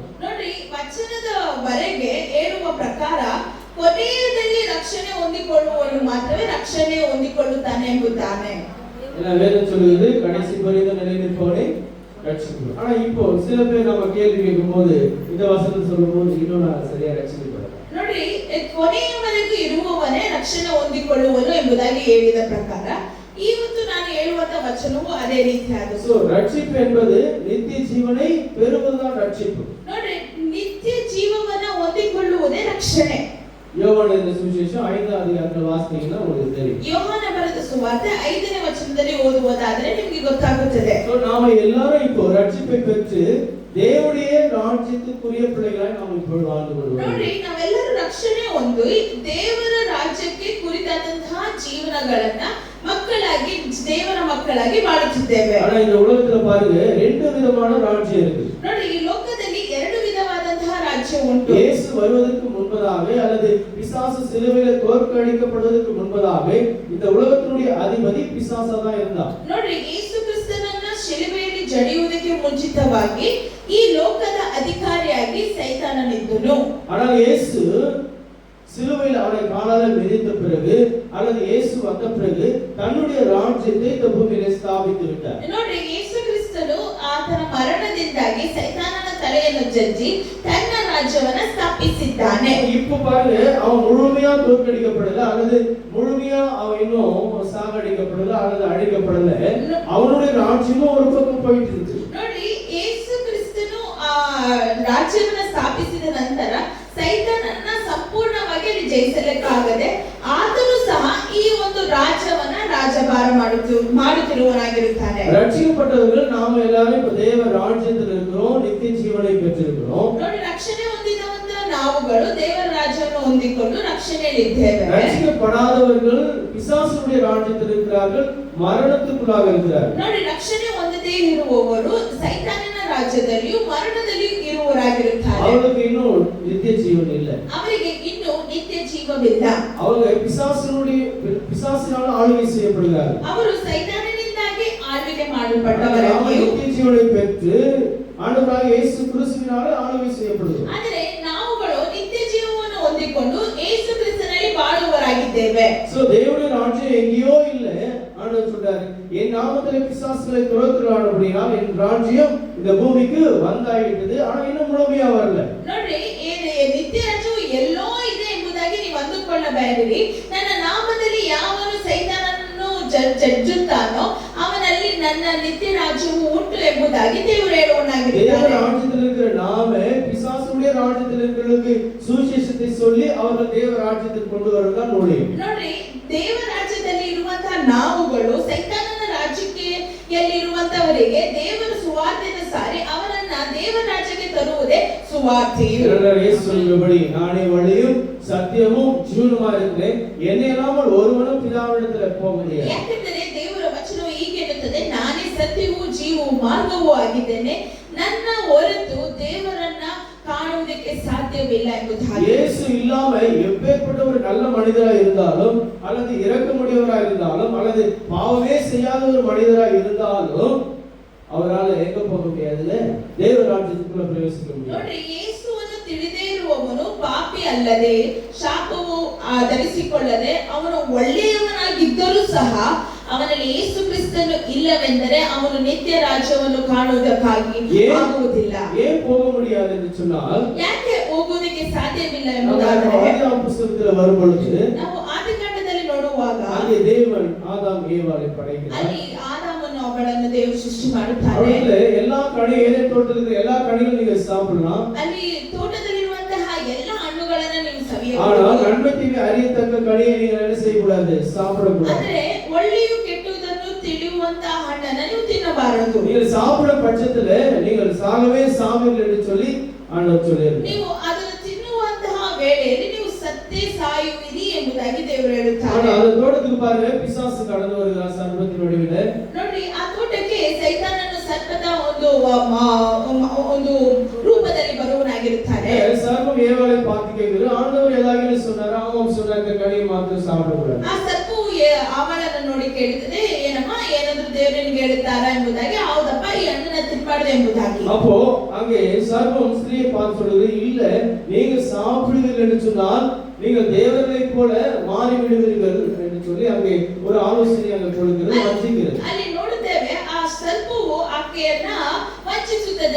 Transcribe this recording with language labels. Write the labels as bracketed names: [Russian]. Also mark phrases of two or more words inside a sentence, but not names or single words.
[Kannada] ನೋಡಿ, ವಚನದವರೆಗೆ ಹೇಳುವ ಪ್ರಕಾರ ಕೊನೆಯಲ್ಲಿ ರಕ್ಷಣೆ ಹೊಂದಿಕೊಳ್ಳುವವನು ಮಾತ್ರವೇ ರಕ್ಷಣೆ ಹೊಂದಿಕೊಳ್ಳುತ್ತಾನೆ ಎಂಬುದಾನೆ. [Tamil] ஏன்னா வேதம் சொல்லுகிறது கடைசி பரியந்தம் நிலை நிற்பவனே ரட்சிக்கப்படுவான். ஆனா இப்போ சில பேர் நம்ம கேள்வி கேட்கும்போது இந்த வசனம் சொல்லும்போது இன்னும் நான் சரியா ரட்சிக்கப்படுறேன். [Kannada] ನೋಡಿ, ಕೊನೆಯವರೆಗೂ ಇರುವವನೇ ರಕ್ಷಣೆ ಹೊಂದಿಕೊಳ್ಳುವನು ಎಂಬುದಾಗಿ ಹೇಳಿದ ಪ್ರಕಾರ ಇವತ್ತು ನಾನು ಹೇಳುವಂತ ವಚನವು ಅದೇ ರೀತಿಯಾದ. [Tamil] ரட்சிப்பு என்பது நித்திய ஜீவனை பெறுவதுதான் ரட்சிப்பு. [Kannada] ನೋಡಿ, ನಿತ್ಯ ಜೀವವನ್ನ ಹೊಂದಿಕೊಳ್ಳುವುದೇ ರಕ್ಷಣೆ. [Tamil] யோவான் எழுதின சுவிசேஷம் 5வது அதிகாரத்தில் வாசித்தீங்கன்னா உங்களுக்கு தெரியும். [Kannada] ಯೋಹಾನ ಬರೆದ ಸುವಾರ್ತೆ 5ನೇ ವಚನದಲ್ಲಿ ಓದುವುದಾದರೆ ನಿಮಗೆ ಗೊತ್ತಾಗುತ್ತದೆ. [Tamil] நாம எல்லாரும் இப்போ ரட்சிப்பை பெற்று தேவனுடைய ராஜ்யத்துக்குரிய பிள்ளைகளாய் நாம் இப்பொழுது வாழ்ந்து கொள்வோம். [Kannada] ನೋಡಿ ನಾವೆಲ್ಲರೂ ರಕ್ಷಣೆ ಹೊಂದಿ ದೇವರ ರಾಜ್ಯಕ್ಕೆ ಕುರಿತಾದಂತಹ ಜೀವನಗಳನ್ನ ಮಕ್ಕಳಾಗಿ ದೇವರ ಮಕ್ಕಳಾಗಿ ಬಾಳುತ್ತಿದ್ದೇವೆ. [Tamil] ஆனா இந்த உலகத்துல பாருங்க ரெண்டு விதமான ராஜ்யம் இருக்கு. [Kannada] ನೋಡಿ ಈ ಲೋಕದಲ್ಲಿ ಎರಡು ವಿಧವಾದಂತಹ ರಾಜ್ಯ ಉಂಟು. [Tamil] இயேசு வருவதற்கு முன்பதாக அல்லது பிசாசு சிலுவையில தோற்கடிக்கப்படுவதற்கு முன்பதாக இந்த உலகத்தினுடைய அதிபதி பிசாசா தான் இருந்தான். [Kannada] ನೋಡಿ ಯೇಸು ಕ್ರಿಸ್ತನನ್ನ ಶಿಲುಬೆಯಲ್ಲಿ ಜಡಿಯುವುದಕ್ಕೆ ಮುಂಚಿತವಾಗಿ ಈ ಲೋಕದ ಅಧಿಕಾರಿಯಾಗಿ ಸೈತಾನನಿದ್ದನು. [Tamil] ஆனால் இயேசு சிலுவையில் அவரை காலால மிதித்த பிறகு அல்லது இயேசு வந்த பிறகு தன்னுடைய ராஜ்யத்தை இந்த பூமியிலே ஸ்தாபித்து விட்டார். [Kannada] ನೋಡಿ ಯೇಸು ಕ್ರಿಸ್ತನು ಆತನ ಮರಣದಿಂದಾಗಿ ಸೈತಾನನ ತಲೆಯನ್ನು ಜಜ್ಜಿ ತನ್ನ ರಾಜ್ಯವನ್ನ ಸ್ಥಾಪಿಸಿದ್ದಾನೆ. [Tamil] இப்ப பாருங்க அவன் முழுமையா தோற்கடிக்கப்படல அல்லது முழுமையா அவன் இன்னும் சாகடிக்கப்படல அல்லது அழிக்கப்படல. அவனுடைய ராஜ்யமும் ஒரு பக்கம் போயிட்டு இருக்கு. [Kannada] ನೋಡಿ ಯೇಸು ಕ್ರಿಸ್ತನು ರಾಜ್ಯವನ್ನ ಸ್ಥಾಪಿಸಿದ ನಂತರ ಸೈತಾನನ ಸಂಪೂರ್ಣವಾಗಿ ಜಯಿಸಲಿಕ್ಕಾಗದೆ ಆತನು ಸಹ ಈ ಒಂದು ರಾಜ್ಯವನ್ನ ರಾಜಭಾರ ಮಾಡುತ್ತಿರುವವನಾಗಿರುತ್ತಾನೆ. [Tamil] ரட்சிக்கப்பட்டவர்கள் நாம எல்லாரும் இப்ப தேவ ராஜ்யத்தில் இருக்கிறோம், நித்திய ஜீவனை பெற்றிருக்கிறோம். [Kannada] ನೋಡಿ ರಕ್ಷಣೆ ಹೊಂದಿದವಂತ ನಾವುಗಳು ದೇವರ ರಾಜ್ಯವನ್ನು ಹೊಂದಿಕೊಂಡು ರಕ್ಷಣೆಯಲ್ಲಿದ್ದೇವೆ. [Tamil] ரட்சிக்கப்படாதவர்கள் பிசாசுடைய ராஜ்யத்தில் இருக்கிறார்கள், மரணத்துக்குள்ளாக இருக்கிறார்கள். [Kannada] ನೋಡಿ ರಕ್ಷಣೆ ಹೊಂದದೇ ಇರುವವರು ಸೈತಾನನ ರಾಜ್ಯದಲ್ಲಿಯೂ ಮರಣದಲ್ಲಿಯೂ ಇರುವವರಾಗಿರುತ್ತಾರೆ. [Tamil] அவர்களுக்கு இன்னும் நித்திய ஜீவன் இல்லை. [Kannada] ಅವರಿಗೆ ಇನ್ನೂ ನಿತ್ಯ ಜೀವವಿಲ್ಲ. [Tamil] அவங்க பிசாசினால் ஆளுகை செய்யப்படுகிறார்கள். [Kannada] ಅವರು ಸೈತಾನನಿಂದಾಗಿ ಆಳ್ವಿಕೆ ಮಾಡಲ್ಪಟ್ಟವರಾಗಿಯೂ [Tamil] நித்திய ஜீவனை பெற்று ஆண்டவராக இயேசு கிறிஸ்துவினாலே ஆளுகை செய்யப்படுகிறோம். [Kannada] ಆದರೆ ನಾವುಗಳು ನಿತ್ಯ ಜೀವವನ್ನು ಹೊಂದಿಕೊಂಡು ಯೇಸು ಕ್ರಿಸ್ತನಲ್ಲಿ ಬಾಳುವವರಾಗಿದ್ದೇವೆ. [Tamil] சோ தேவனுடைய ராஜ்யம் எங்கேயோ இல்ல. ஆண்டவர் சொல்றாரு, என் நாமத்திலே பிசாசுகளை துரத்துகிறானபடியால் என் ராஜ்யம் இந்த பூமிக்கு வந்தாயிட்டது. ஆனா இன்னும் முழுமையா வரல. [Kannada] ನೋಡಿ ನಿತ್ಯ ರಾಜ್ಯವು ಎಲ್ಲೋ ಇದೆ ಎಂಬುದಾಗಿ ನೀವು ಅಂದುಕೊಳ್ಳಬೇಡಿರಿ. ನನ್ನ ನಾಮದಲ್ಲಿ ಯಾವನು ಸೈತಾನನನ್ನು ಜಜ್ಜುತ್ತಾನೋ ಅವನಲ್ಲಿ ನನ್ನ ನಿತ್ಯ ರಾಜ್ಯವು ಉಂಟು ಎಂಬುದಾಗಿ ದೇವರು ಹೇಳುವನಾಗಿದ್ದಾರೆ. [Tamil] தேவ ராஜ்யத்தில் இருக்கிற நாம பிசாசுடைய ராஜ்யத்தில் இருக்கிறவர்களுக்கு சுவிசேஷத்தை சொல்லி அவர்கள் தேவ ராஜ்யத்துக்கு கொண்டு வரதான் ஊழியம். [Kannada] ನೋಡಿ ದೇವ ರಾಜ್ಯದಲ್ಲಿ ಇರುವಂತಹ ನಾವುಗಳು ಸೈತಾನನ ರಾಜ್ಯಕ್ಕೆ ಇರುವಂತವರಿಗೆ ದೇವರ ಸುವಾರ್ತೆಯನ್ನು ಸಾರಿ ಅವರನ್ನ ದೇವ ರಾಜ್ಯಕ್ಕೆ ತರುವುದೇ ಸುವಾರ್ತೆಯು. [Tamil] இயேசு சொல்லும்படி நானே வழியும் சத்தியமும் ஜீவனுமா இருக்கிறேன், என்னை இல்லாமல் ஒருவனும் பிதாவிடத்தில் போக முடியாது. [Kannada] ಯಾಕೆಂದರೆ ದೇವರ ವಚನವು ಹೀಗೆ ಹೇಳುತ್ತದೆ, ನಾನೇ ಸತ್ಯವೂ ಜೀವವೂ ಮಾರ್ಗವೂ ಆಗಿದ್ದೇನೆ, ನನ್ನ ಹೊರತು ದೇವರನ್ನ ಕಾಣುವುದಕ್ಕೆ ಸಾಧ್ಯವಿಲ್ಲ ಎಂಬುದಾಗಿ. [Tamil] இயேசு இல்லாம எப்பேற்பட்ட ஒரு நல்ல மனிதரா இருந்தாலும் அல்லது இரக்கமுடையவரா இருந்தாலும் அல்லது பாவமே செய்யாத ஒரு மனிதரா இருந்தாலும் அவரால் எங்க போக முடியாதுல, தேவ ராஜ்யத்துக்குள்ள பிரவேசிக்க முடியாது. [Kannada] ನೋಡಿ ಯೇಸುವನ್ನು ತಿಳಿದೇ ಇರುವವನು ಪಾಪಿ ಅಲ್ಲದೆ ಶಾಪವು ಧರಿಸಿಕೊಳ್ಳದೆ ಅವನು ಒಳ್ಳೆಯವನಾಗಿದ್ದರೂ ಸಹ ಅವನಲ್ಲಿ ಯೇಸು ಕ್ರಿಸ್ತನು ಇಲ್ಲವೆಂದರೆ ಅವನು ನಿತ್ಯ ರಾಜ್ಯವನ್ನು ಕಾಣುವುದಕ್ಕಾಗಿ ಆಗುವುದಿಲ್ಲ. [Tamil] ஏன் போக முடியாது என்று சொன்னால், [Kannada] ಯಾಕೆ ಹೋಗುವುದಕ್ಕೆ ಸಾಧ್ಯವಿಲ್ಲ ಎಂಬುದಾದರೆ [Tamil] ஆதியாகம புத்தகத்தில் வரும் பொழுது [Kannada] ನಾವು ಆದಿಕಾಂಡದಲ್ಲಿ ನೋಡುವಾಗ [Tamil] அங்கே தேவன் ஆதாம் ஏவாளை படைக்கிறார். [Kannada] ಅಲ್ಲಿ ಆದಾಮನು ಅವಳನ್ನು ದೇವರು ಸೃಷ್ಟಿ ಮಾಡುತ್ತಾರೆ. [Tamil] அவர்களே எல்லா ஏதேன் தோட்டத்தில் எல்லா கனிகளும் நீங்க சாப்பிடலாம். [Kannada] ಅಲ್ಲಿ ತೋಟದಲ್ಲಿರುವಂತಹ ಎಲ್ಲ ಹಣ್ಣುಗಳನ್ನು ನೀವು [Tamil] ஆனால் [Kannada] ಸವಿಯಬಹುದು. [Tamil] நன்மை தீமை அறியத்தக்க கனியை நீங்கள் என்ன செய்யக்கூடாது, சாப்பிடக்கூடாது. [Kannada] ಆದರೆ ಒಳ್ಳೆಯು ಕೆಟ್ಟುದನ್ನು ತಿಳಿಯುವಂತಹ ಹಣ್ಣನ್ನು ನೀವು ತಿನ್ನಬಾರದು. [Tamil] நீங்கள் சாப்பிடும் பட்சத்துல நீங்கள் சாகவே சாவீர்கள் என்று சொல்லி ஆண்டவர் சொல்லியிருக்கிறார். [Kannada] ನೀವು ಅದನ್ನು ತಿನ್ನುವಂತಹ ವೇಳೆಯಲ್ಲಿ ನೀವು ಸತ್ತೇ ಸಾಯುವಿರಿ ಎಂಬುದಾಗಿ ದೇವರು ಹೇಳುತ್ತಾರೆ. [Tamil] ஆனா அந்த தோட்டத்துக்கு பாருங்க, பிசாசு கடந்து வருகிறார் சர்ப்பத்தின் வடிவில. [Kannada] ನೋಡಿ ಆ ತೋಟಕ್ಕೆ ಸೈತಾನನು ಸರ್ಪದ ಒಂದು ರೂಪದಲ್ಲಿ ಬರುವನಾಗಿರುತ್ತಾನೆ. [Tamil] சர்ப்பம் ஏவாளை பார்த்து கேட்கிறது, ஆண்டவர் ஏதாவது சொன்னாரா? ஆமாம் சொன்னார், இந்த கனியை மாத்திரம் சாப்பிடக்கூடாது. [Kannada] ಆ ಸರ್ಪವು ಅವಳನ್ನು ನೋಡಿ ಕೇಳುತ್ತದೆ, ಏನಮ್ಮ ಏನಾದ್ರೂ ದೇವರು ನಿನಗೆ ಹೇಳುತ್ತಾರಾ ಎಂಬುದಾಗಿ. ಹೌದಪ್ಪ, ಈ ಹಣ್ಣನ್ನ ತಿನ್ನಬಾರದು ಎಂಬುದಾಗಿ. [Tamil] அப்போ அங்கே சர்ப்பம் ஸ்திரியை பார்த்து சொல்லுது, இல்ல நீங்க சாப்பிடுவீர்கள் என்று சொன்னால் நீங்கள் தேவர்களை போல மாறிவிடுவீர்கள் என்று சொல்லி அங்கே ஒரு ஆலோசனை அங்கே கொடுக்கிறது, வஞ்சிக்கிறது. [Kannada] ಅಲ್ಲಿ ನೋಡುತ್ತೇವೆ, ಆ ಸರ್ಪವು ಆಕೆಯನ್ನ ವಂಚಿಸುತ್ತದೆ.